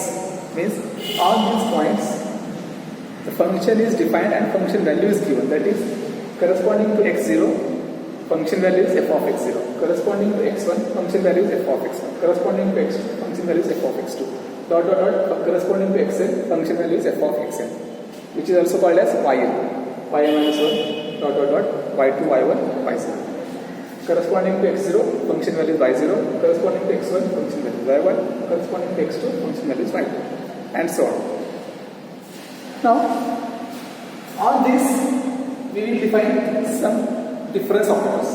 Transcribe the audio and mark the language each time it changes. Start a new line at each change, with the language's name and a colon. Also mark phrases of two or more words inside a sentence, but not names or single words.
English: Means all these points, the function is defined and function value is given. That is, corresponding to x0, function value is f of x0. Corresponding to x1, function value is f of x1. Corresponding to x2, function value is f of x2. Corresponding to xn, function value is f of xn, which is also called as yn. yn minus 1, y2, y1, y0. Corresponding to x0, function value is y0. Corresponding to x1, function value is y1. Corresponding to x2, function value is y2, and so on. Now, on this we will define some difference operators.